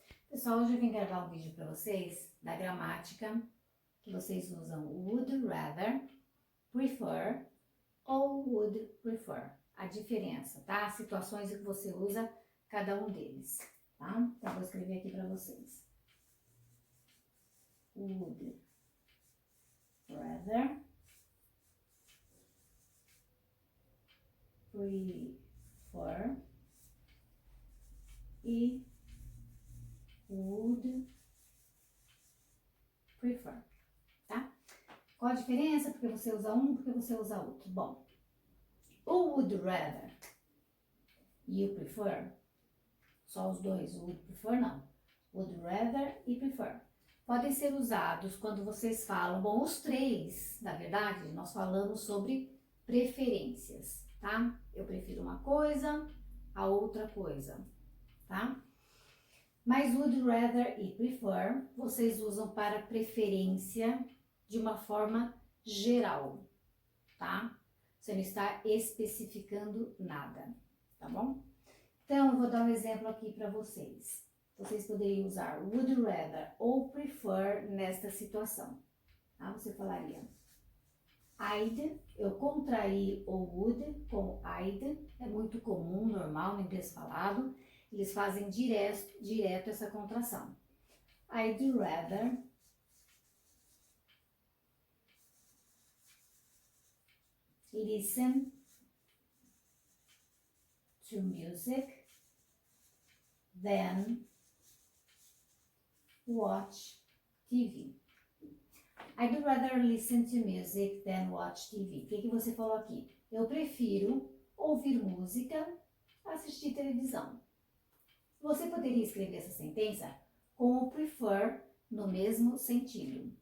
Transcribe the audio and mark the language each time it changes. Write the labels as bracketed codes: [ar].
[pt] Pessoal, hoje eu vim gravar um vídeo para vocês da gramática que vocês usam would rather, prefer ou would prefer. A diferença, tá? As situações em que você usa cada um deles, tá? Então eu vou escrever aqui para vocês. Would rather, prefer e would prefer, tá? Qual a diferença? Porque você usa um, porque você usa outro. Bom, o would rather e o prefer, só os dois, o would prefer não. Would rather e prefer. Podem ser usados quando vocês falam, bom, os três, na verdade, nós falamos sobre preferências, tá? Eu prefiro uma coisa, a outra coisa, tá? Mas would rather e prefer, vocês usam para preferência de uma forma geral, tá? Você não está especificando nada, tá bom? Então, eu vou dar um exemplo aqui para vocês. Vocês poderiam usar would rather ou prefer nesta situação, tá? Você falaria I'd, eu contraí o would com I'd, é muito comum, normal no inglês falado. Eles fazem direto essa contração. [en] I'd rather listen to music than watch TV. I'd rather listen to music than watch TV. [pt] O que você falou aqui? Eu prefiro ouvir música a assistir televisão. Você poderia escrever essa sentença com o prefer no mesmo sentido.